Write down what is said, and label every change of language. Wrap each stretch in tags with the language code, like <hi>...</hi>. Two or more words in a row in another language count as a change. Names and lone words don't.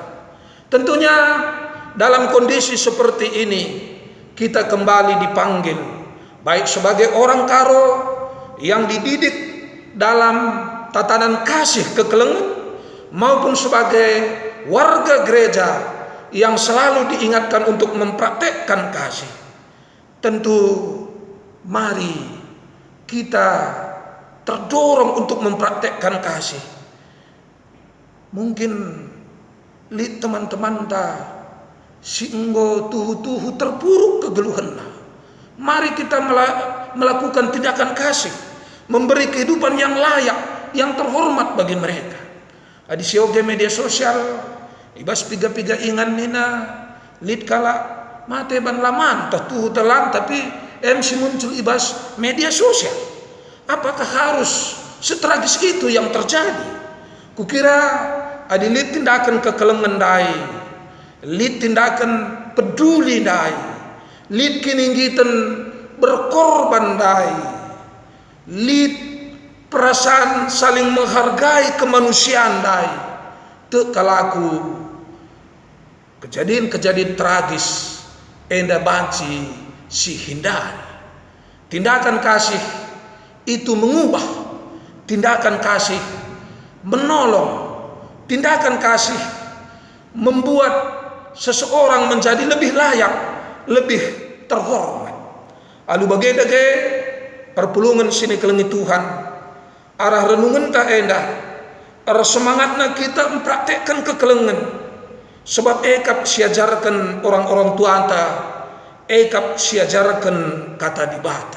<id>Tentunya dalam kondisi seperti ini kita kembali dipanggil, baik sebagai orang karo yang dididik dalam tatanan kasih kekelengan, maupun sebagai warga gereja yang selalu diingatkan untuk mempraktekkan kasih. Tentu mari kita terdorong untuk mempraktekkan kasih. Mungkin lihat teman-teman</id> <btx>si enggo tuhu-tuhu</btx> <id>terpuruk kegeluhan. Mari kita melakukan tindakan kasih, memberi kehidupan yang layak, yang terhormat bagi mereka.</id> <btx>Adi sioge media sosial, ibas piga-piga ingan nina, lid kala mate ban laman, tuhu telang tapi MC muncul ibas</btx> <id>media sosial. Apakah harus setragis itu yang terjadi?</id> <btx>Kukira adi lid tindakan kekelengan dai, lid</btx> <id>tindakan peduli</id> <btx>dai, lid kininggitan berkorban dai, lid</btx> <id>perasaan saling menghargai kemanusiaan</id> <btx>dai. Teu kalaku</btx> <id>kejadian-kejadian tragis</id> <btx>enda banci si hindari.</btx> <id>Tindakan kasih itu mengubah, tindakan kasih menolong, tindakan kasih membuat seseorang menjadi lebih layak, lebih terhormat.</id> <btx>Alu bagedage perpulungan sini kelengi Tuhan, arah renungan tak endah, arah</btx> <id>semangatnya kita mempraktekkan</id> <btx>kekelengan, sebab ekap siajarkan</btx> <id>orang-orang tua</id> <btx>anta, ekap siajarkan kata dibata.</btx>